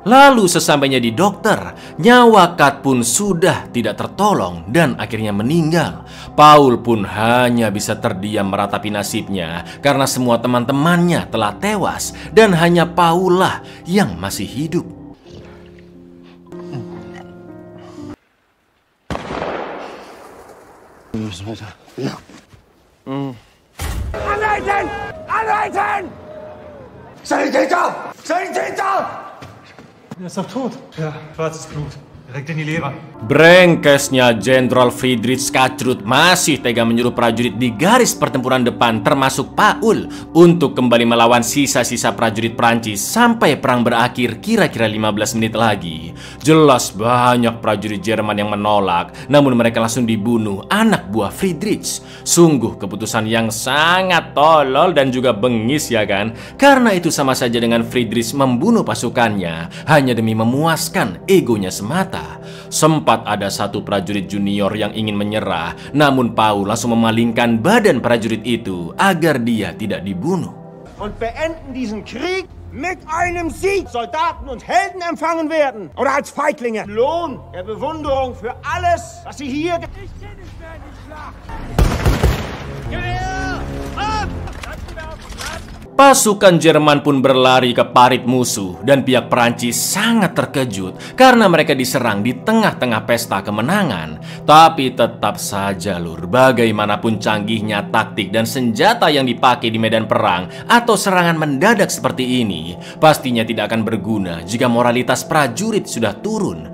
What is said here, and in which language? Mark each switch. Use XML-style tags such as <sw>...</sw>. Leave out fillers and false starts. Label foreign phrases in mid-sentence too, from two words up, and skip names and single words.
<id>Lalu sesampainya di dokter, nyawa Kat pun sudah tidak tertolong dan akhirnya meninggal. Paul pun hanya bisa terdiam meratapi nasibnya karena semua teman-temannya telah tewas dan hanya Paul lah yang masih hidup.</id> <de>Ja. Anhalten! Anhalten! Sanitäter! Sanitäter! Er ist doch tot. Ja, schwarzes Blut. Direkt in die Leber.</de> <id>Brengkesnya Jenderal Friedrich Katrud masih tega menyuruh prajurit di garis pertempuran depan termasuk Paul untuk kembali melawan sisa-sisa prajurit Prancis sampai perang berakhir kira-kira 15 menit lagi. Jelas banyak prajurit Jerman yang menolak, namun mereka langsung dibunuh anak buah Friedrich. Sungguh keputusan yang sangat tolol dan juga bengis ya kan? Karena itu sama saja dengan Friedrich membunuh pasukannya hanya demi memuaskan egonya semata. Sempat ada satu prajurit junior yang ingin menyerah, namun Paul langsung memalingkan badan prajurit itu agar dia tidak dibunuh.</id> <de>Und beenden diesen Krieg mit einem Sieg. Soldaten und Helden empfangen werden. Oder als Feiglinge. Lohn der Bewunderung für alles, was sie hier... Ich kenne nicht mehr in die Schlacht. Gewehr! Ab! Lassen wir auf den Platz.</de> <id>Pasukan Jerman pun berlari ke parit musuh dan pihak Prancis sangat terkejut karena mereka diserang di tengah-tengah pesta kemenangan. Tapi tetap saja lur, bagaimanapun canggihnya taktik dan senjata yang dipakai di medan perang atau serangan mendadak seperti ini, pastinya tidak akan berguna jika moralitas prajurit sudah turun.</id>